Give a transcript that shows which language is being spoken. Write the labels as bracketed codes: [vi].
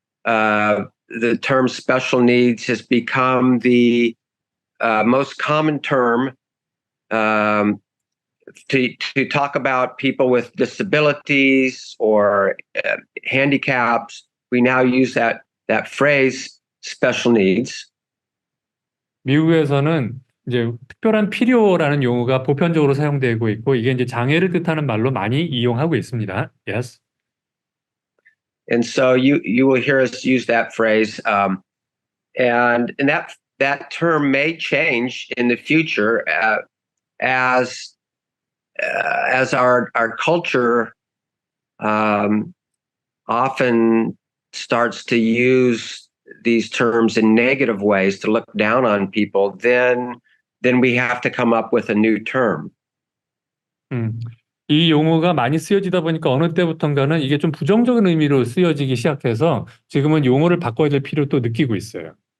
[en] The term special needs has become the most common term to talk about people with disabilities or handicaps. We now use that phrase, special needs. [ko] 미국에서는 이제 특별한 필요라는 용어가 보편적으로 사용되고 있고 이게 이제 장애를 뜻하는 말로 많이 이용하고 있습니다. [en] Yes. And so you will hear us use that phrase, and that term may change in the future as our culture often starts to use these terms in negative ways to look down on people. Then we have to come up with a new term. [ko] 이 용어가 많이 쓰여지다 보니까 어느 때부턴가는 이게 좀 부정적인 의미로 쓰여지기 시작해서 지금은 용어를 바꿔야 될 필요도 느끼고 있어요.